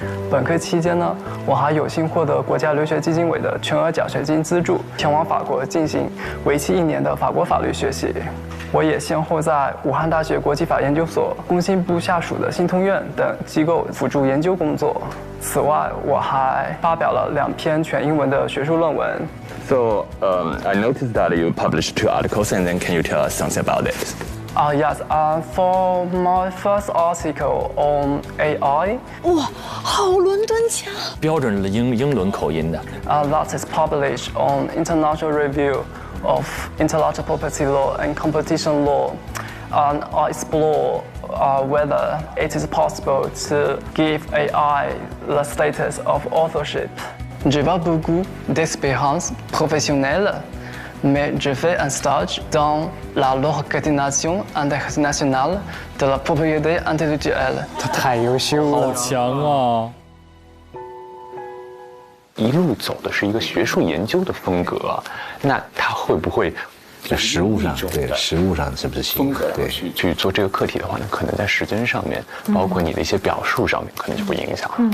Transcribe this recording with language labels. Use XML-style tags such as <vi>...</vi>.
<zh>本科期间呢，我还有幸获得国家留学基金委的全额奖学金资助，前往法国进行为期1年的法国法律学习。我也先后在武汉大学国际法研究所、工信部下属的新通院等机构辅助研究工作。此外，我还发表了2篇全英文的学术论文。</zh> <en>So, I noticed that you published 2 articles, and then can you tell us something about it? Yes. For my first article on AI.</en> <zh>哇，好伦敦腔！标准的英伦口音的。</zh> <en>That is published on International Review of Intellectual Property Law and Competition Law, and I explore whether it is possible to give AI the status of authorship.</en> <fr>J'ai pas beaucoup d'expérience professionnelle, mais je fais un stage dans l'Organisation internationale de la propriété intellectuelle.</fr> <zh>他太优秀了，好强啊！一路走的是一个学术研究的风格，那他会不会在实物上，对实物上是不是行？对，去做这个课题的话呢，可能在时间上面，包括你的一些表述上面，可能就会影响。</zh>